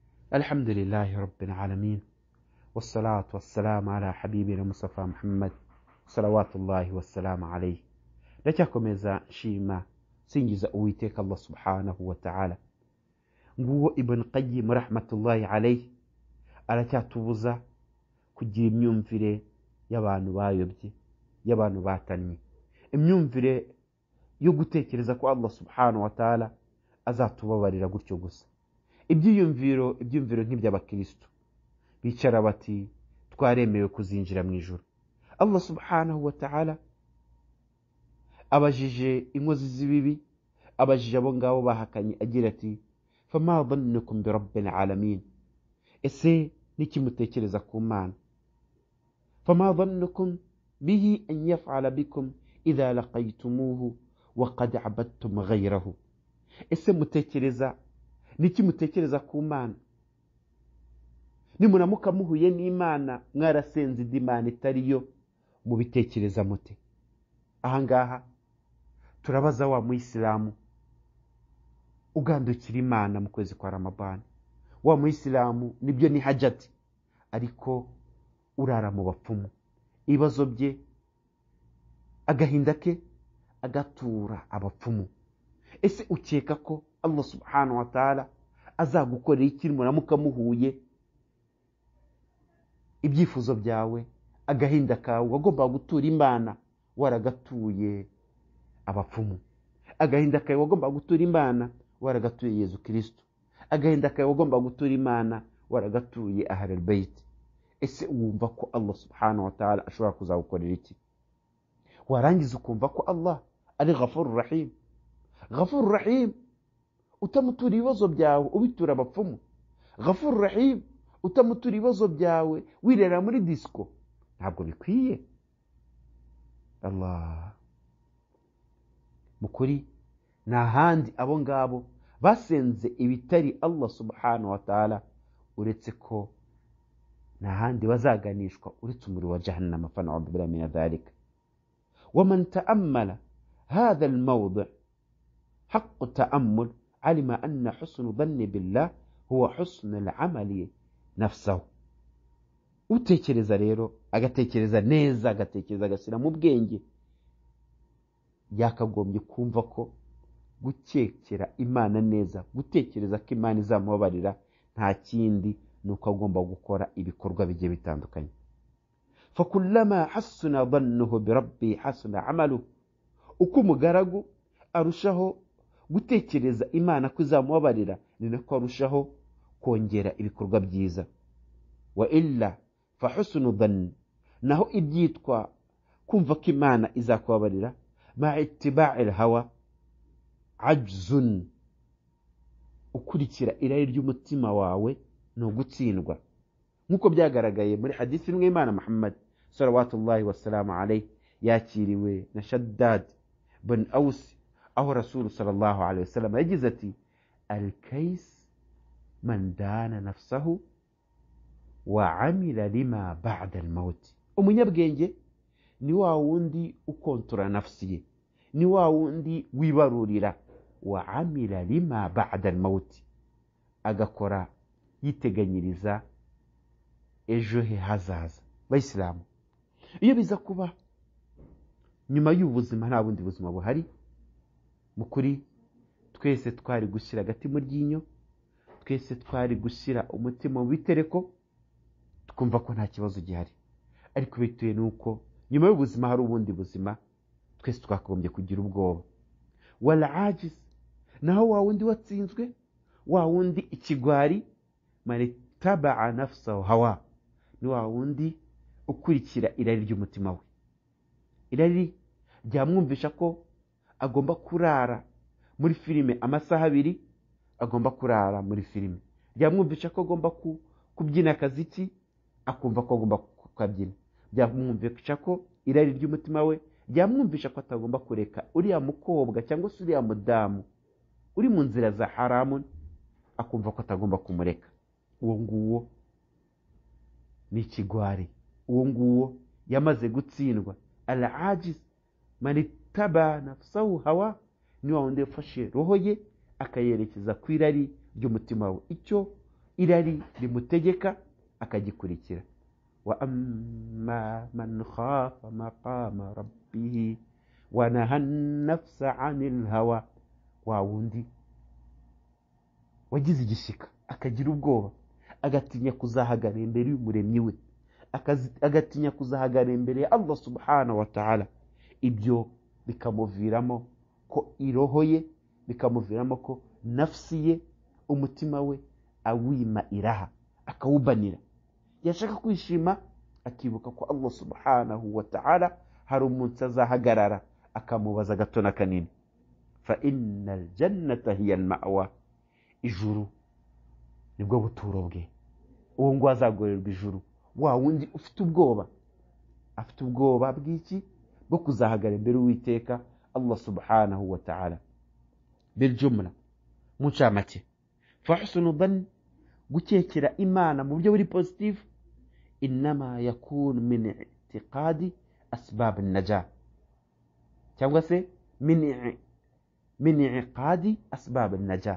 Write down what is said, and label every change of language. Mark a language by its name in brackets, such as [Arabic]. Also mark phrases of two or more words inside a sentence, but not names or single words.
[Arabic] الحمد لله رب العالمين والصلاة والسلام على حبيبنا مصطفى محمد صلوات الله والسلام عليه. [Kinyarwanda] ndacyakomeza nshima singiza uwiteka [Arabic] الله سبحانه وتعالى. [Kinyarwanda] Nguwo Ibn Qayyim [Arabic] رحمة الله عليه [Kinyarwanda] aracyatubuza kugira imyumvire y'abantu bayobye, y'abantu batannye, imyumvire yo gutekereza ko [Arabic] الله سبحانه وتعالى [Kinyarwanda] azatubabarira gutyo gusa. Ibyiyumviro nk'iby'abakristo bicara bati twaremewe kuzinjira mu ijuru. [Arabic] الله سبحانه وتعالى [Kinyarwanda] abajije inkozi z'ibibi, abajije abo ngabo bahakanye agira ati [Arabic] فما ظنكم برب العالمين, [Kinyarwanda] ese niki mutekereza ku Mana? [Arabic] فما ظنكم به أن يفعل بكم إذا لقيتموه وقد عبدتم غيره, [Kinyarwanda] ese mutekereza niki mutekereza ku Mana nimuramuka muhuye n'Imana mwarasenze indi Mana itariyo, mubitekereza mute? Ahangaha turabaza wa muislamu ugandukira Imana mu kwezi kwa Ramadhan, wa muislamu nibyo ni hajati ariko urara mu bapfumu, ibibazo bye agahinda ke agatura abapfumu. Ese ukeka ko [Arabic] الله سبحانه وتعالى [Kinyarwanda] azagukorera iki muramuka muhuye ibyifuzo byawe, agahinda kawe wagomba gutura Imana waragatuye abapfumu, agahinda kawe wagomba gutura Imana waragatuye Yesu Kristo, agahinda kawe wagomba gutura Imana waragatuye Ahlul Bayt. Ese wumva ko [Arabic] الله سبحانه وتعالى [Kinyarwanda] ashobora kuzagukorera iki? Warangiza ukumva ko Allah ari [Arabic] غفور رحيم. غفور رحيم [Kinyarwanda] utamutura ibibazo byawe ubitura abapfumu, [Arabic] غفور رحيم [Kinyarwanda] utamutura ibibazo byawe wirera muri disco, ntabwo bikwiye. Allah mukuri nta handi abo ngabo basenze ibitari [Arabic] الله سبحانه وتعالى [Kinyarwanda] uretse ko nta handi bazaganishwa uretse umuriro wa jahannama, [Arabic] فنعوذ بالله من ذلك. ومن تأمل هذا الموضع حق التأمل علم أن حسن ظن بالله هو حسن العمل نفسه. [Kinyarwanda] utekereza rero agatekereza neza, agatekereza agashyira mu bwenge, yakagombye kumva ko gukekera Imana neza, gutekereza ko Imana izamubabarira nta kindi nuko agomba gukora ibikorwa bigiye bitandukanye. [Arabic] فكلما حسن ظنه بربه حسن عمله, [Kinyarwanda] uko umugaragu arushaho gutekereza Imana ko izamubabarira ni nako arushaho kongera ibikorwa byiza. [Arabic] وإلا فحسن الظن, [Kinyarwanda] naho ibyitwa kumva ko Imana izakubabarira [Arabic] مع اتباع الهوى [Kinyarwanda] ajzun, ukurikira irari ry'umutima wawe no gutsindwa, nkuko byagaragaye muri hadisi imwe Imana Muhammad [Arabic] صلى الله وسلم عليه [Kinyarwanda] yakiriwe na Shaddad bin Aus, aho Rasul [Arabic] صلى الله عليه وسلم [Kinyarwanda] yagize ati [Arabic] الكيس من دان نفسه وعمل لما بعد الموت. [Kinyarwanda] Umunyabwenge ni wa wundi ukontora nafsi ye, ni wa wundi wibarurira [Arabic] وعمل لما بعد الموت, [Kinyarwanda] agakora yiteganyiriza ejo he hazaza. Bayisilamu, iyo biza kuba nyuma y'ubuzima nta bundi buzima buhari, mukuri twese twari gushyira agati mu ryinyo, twese twari gushyira umutima mu bitereko, tukumva ko nta kibazo gihari. Ariko bituye nuko nyuma y'ubuzima hari ubundi buzima, twese twakagombye kugira ubwoba. [Arabic] والعاجز, [Kinyarwanda] naho wa wundi watsinzwe, wa wundi ikigwari, [Arabic] من أتبع نفسه هواها, [Kinyarwanda] ni wa wundi ukurikira irari ry'umutima we. Irari ryamwumvisha ko agomba kurara muri filime amasaha 2, agomba kurara muri filime. Ryamwumvisha ko agomba kubyina akaziki, akumva ko agomba kukabyina. Ryamwumvisha ko irari ry'umutima we ryamwumvisha ko atagomba kureka uriya mukobwa cyangwa se uriya mudamu uri mu nzira za haramu, akumva ko atagomba kumureka. Uwo nguwo ni ikigwari, uwo nguwo yamaze gutsindwa. [Arabic] العاجز من أتبع نفسه هواها, [Kinyarwanda] ni wa wundi yafashe roho ye akayerekeza ku irari ry'umutima we. Icyo irari rimutegeka akagikurikira. [Arabic] وأما من خاف مقام ربه ونهى النفس عن الهوى, [Kinyarwanda] wa wundi wagize igishika akagira ubwoba, agatinya kuzahagarara imbere y'umuremyi we, agatinya kuzahagarara imbere ya [Arabic] الله سبحانه وتعالى. [Kinyarwanda] Ibyo bikamuviramo ko irohoye, bikamuviramo ko nafsi ye, umutima we awima iraha, akawubanira. Yashaka kwishima akibuka ko [Arabic] الله سبحانه وتعالى [Kinyarwanda] hari umunsi azahagarara akamubaza gato na kanini. [Arabic] فإن الجنة هي المأوى, [Kinyarwanda] ijuru nibwo buturo bwe. Uwo ngo azagorerwa ijuru, wa wundi ufite ubwoba, afite ubwoba bw'iki? Bwo kuzahagara imbere y'Uwiteka [Arabic] الله سبحانه وتعالى. بالجملة, [Kinyarwanda] mu ncamake, [Arabic] فحسن الظن, [Kinyarwanda] gukekera Imana mu buryo buri positive, [Arabic] إنما يكون من اعتقاد أسباب النجاة, [Kinyarwanda] cyangwa se [Arabic] من اعتقاد أسباب النجاة.